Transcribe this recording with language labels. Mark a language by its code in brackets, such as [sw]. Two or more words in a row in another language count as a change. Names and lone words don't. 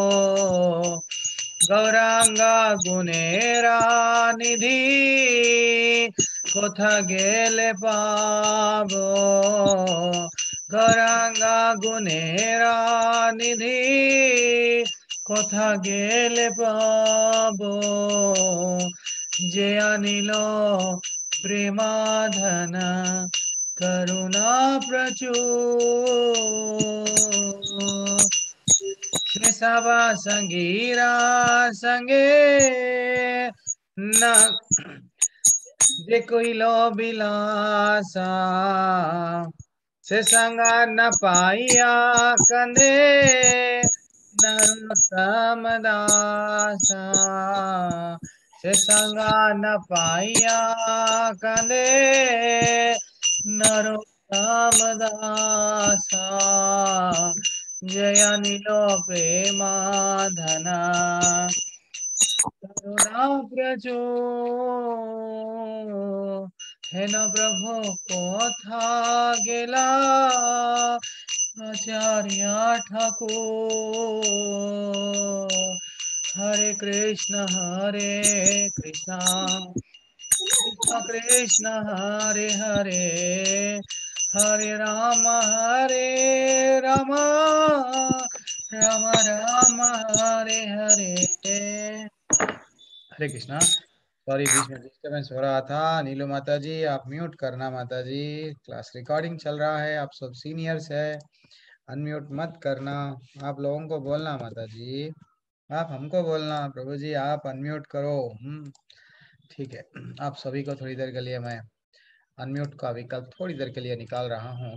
[bn] গৌরাঙ্গা গুণেরা নিধি কোথা গেলে পাবো গৌরাঙ্গা গুণেরা নিধি কোথা গেলে পাবো যে আনিল প্রেমাধন করুণা প্রচুর কেশবা সঙ্গীরা সঙ্গে ন যে কোই লো বিলাসা সে সঙ্গা ন পাইয়া কান্দে নরোত্তম দাসা সে সঙ্গা ন পাইয়া কান্দে নরোত্তম দাসা জয় নীলো প্রেমা ধনা করুণা প্রচুর হে ন প্রভু কোথা গেলা আচার্য [sa] ठाकुर हरे कृष्ण कृष्ण कृष्ण हरे हरे हरे राम राम राम हरे हरे हरे कृष्णा। [hi] सॉरी बीच में डिस्टर्बेंस हो रहा था। नीलू माता जी आप म्यूट करना। माता जी [en] class recording [hi] चल रहा है, आप सब सीनियर्स है, अनम्यूट मत करना। आप लोगों को बोलना माता जी, आप हमको बोलना प्रभु जी आप अनम्यूट करो। ठीक है, आप सभी को थोड़ी देर के लिए मैं अनम्यूट का विकल्प थोड़ी देर के लिए निकाल रहा हूँ।